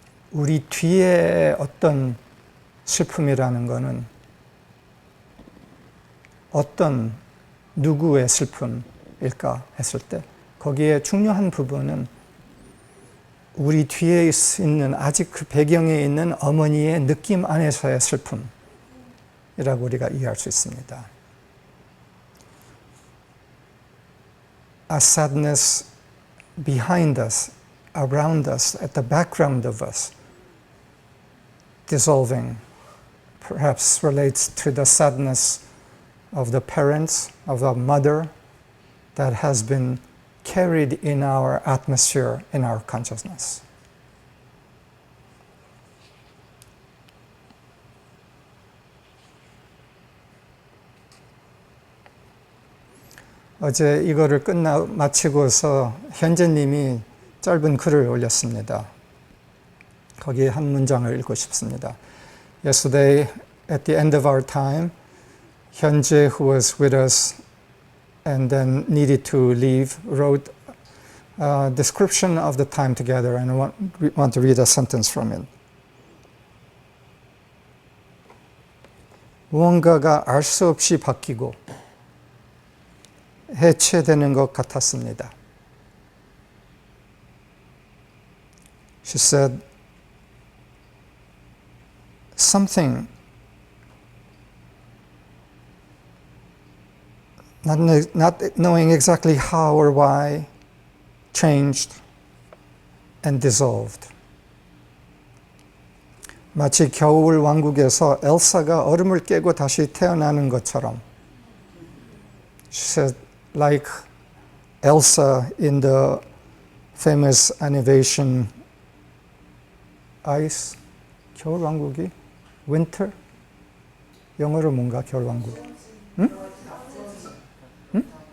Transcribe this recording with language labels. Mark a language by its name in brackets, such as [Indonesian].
[Korean] 우리 뒤에 어떤 슬픔이라는 것은 어떤 누구의 슬픔일까 했을 때 거기에 중요한 부분은 우리 뒤에 있는 아직 그 배경에 있는 어머니의 느낌 안에서의 슬픔이라고 우리가 이해할 수 있습니다. [English] A sadness behind us, around us, at the background of us, dissolving, perhaps relates to the sadness of the parents, of the mother, that has been carried in our atmosphere, in our consciousness. [Korean] 어제 이거를 마치고서 현재님이 짧은 글을 올렸습니다. 거기에 한 문장을 읽고 싶습니다. [English] Yesterday, at the end of our time, 현재, who was with us and then needed to leave, wrote a description of the time together, and I want to read a sentence from it. [Korean] 무언가가 알 수 없이 바뀌고 해체되는 것 같았습니다. [English] She said, something, not knowing exactly how or why, changed and dissolved. [Korean] 마치 겨울 왕국에서 엘사가 얼음을 깨고 다시 태어나는 것처럼. [English] She said, like Elsa in the famous animation Ice, [Korean] 겨울 왕국이? Winter? 영어로 뭔가 겨울 왕국? 응? 응?